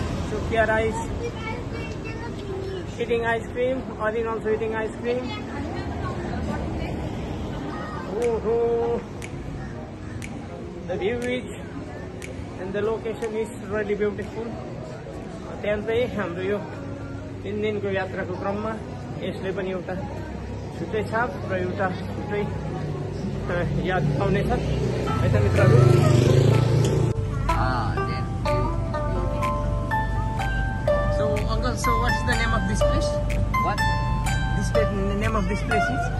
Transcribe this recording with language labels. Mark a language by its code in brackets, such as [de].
[en] Sukia rice, eating ice cream, Odin also eating ice cream. Oh, the view is and the location is really beautiful. [ne] अत्यन्तै हाम्रो यो 3 दिनको यात्राको क्रममा यसले पनि एउटा छुट्टै छाप र एउटा छुट्टै याद पाउने छ है त मित्रहरू। [en] So uncle, so what's the name of this place? What? The name of this place is